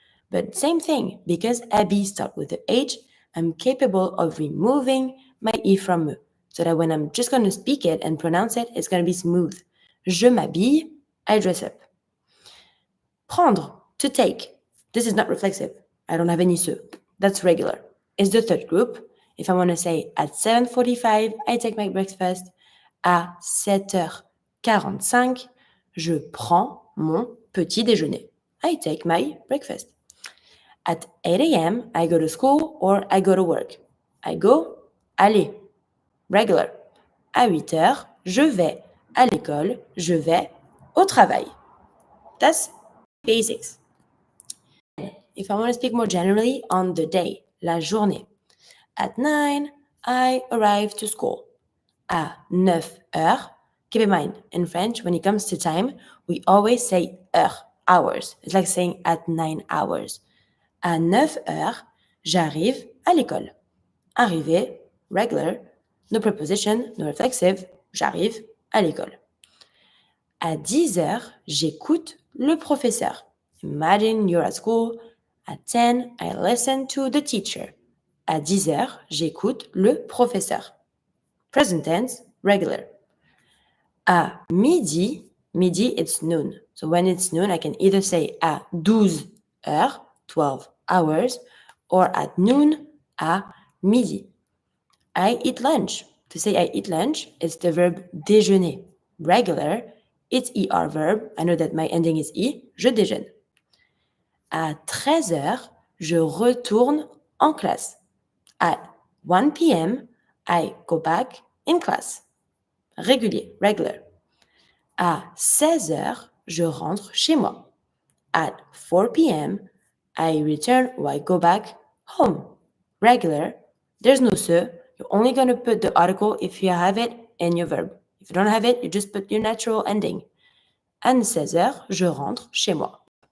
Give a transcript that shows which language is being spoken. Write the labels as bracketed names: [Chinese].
[English] But same thing, because habille starts with the H, I'm capable of removing my E from me, so that when I'm just going to speak it and pronounce it, it's going to be smooth. Je m'habille, I dress up. Prendre, to take. This is not reflexive. I don't have any se. That's regular. It's the third group. If I want to say at 7:45, I take my breakfast. [French] À 7h45, je prends mon petit déjeuner. [English] I take my breakfast. At 8 a.m., I go to school or I go to work. I go, aller, regular. [French] À 8 heures, je vais à l'école, je vais au travail. [English] That's basics. If I want to speak more generally on the day, la journée. At 9, I arrive to school. À 9 heures, keep in mind, in French, when it comes to time, we always say heures, hours. It's like saying at 9 hours. [French] À 9 heures, j'arrive à l'école. Arriver, regular, no preposition, no reflexive, j'arrive à l'école. À 10 heures, j'écoute le professeur. [English] Imagine you're at school. At 10, I listen to the teacher. [French] À 10 heures, j'écoute le professeur. [English] Present tense, regular. À midi, it's noon. So when it's noon, I can either say à 12 heures, 12 hours, or at noon, à midi. I eat lunch. To say I eat lunch, it's the verb déjeuner. Regular, it's ER verb. I know that my ending is E. [French] Je déjeune. À 13 heures, je retourne en classe. At 1 p.m., [English] I go back in class. Régulier, regular. [French] À 16 heures, je rentre chez moi. [English] At 4 p.m., I return or I go back home. Regular, there's no se. You're only going to put the article if you have it in your verb. If you don't have it, you just put your natural ending. [French] À 16 heures, je rentre chez moi.